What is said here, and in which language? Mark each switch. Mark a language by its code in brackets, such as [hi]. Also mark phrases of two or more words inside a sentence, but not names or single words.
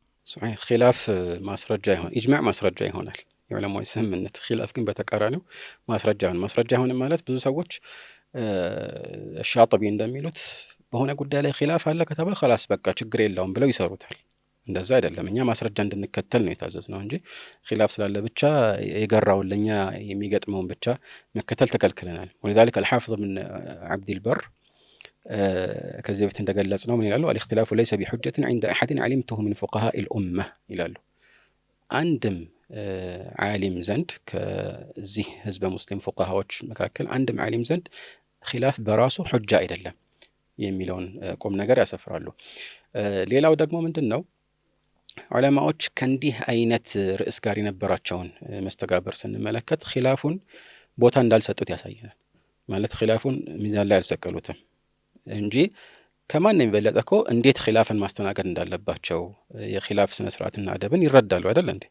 [am] ኺላፍ ማስረጃ ይሆናል፣ ኢጅማዕ ማስረጃ ይሆናል የዑለማዎች ስምምነት። ኺላፍ ግን በተቃራኒው ማስረጃ ይሆናል ማለት ብዙ ሰዎች ሻጥቢ እንደሚሉት በሆነ ጉዳይ ላይ ኺላፍ አለ ከተባለ خلاص በቃ ችግር የለውም ብለው ይሰሩታል። እንደዛ አይደለም። እኛ ማስረጃ እንድንከተል ነው የታዘዝነው እንጂ ኺላፍ ስላለ ብቻ የገራውን ለኛ የሚገጥመውን ብቻ መከተል ተከልክለናል። [ar] ولذلك الحافظ بن عبد البر [am] ከዚህ በፊት እንደገለጽነው ምን ይላሉ? [ar] الاختلاف ليس بحجة عند أحد علمته من فقهاء الأمة [am] ይላሉ። አንድም ዓሊም ዘንድ ከዚህ ህዝበ ሙስሊም ፉቃሃዎች መካከል አንድም ዓሊም ዘንድ ኺላፍ በራሱ ሑጃ አይደለም የሚለውን ቁም ነገር ያሰፍራሉ። ሌላው ደግሞ ምንድነው ዑለማዎች ከእንዲህ አይነት ርዕስ ጋር የነበራቸውን መስተጋብር ስንመለከት ኺላፉን ቦታ እንዳልሰጡት ያሳየናል። ማለት ኺላፉን ሚዛን ላይ አልሰቀሉትም እንጂ ከማን የበለጠ እኮ እንዴት ኺላፍን ማስተናገድ እንዳለባቸው የኺላፍ ስነ ስርዓትና አደብን ይረዳሉ አይደል እንዴ?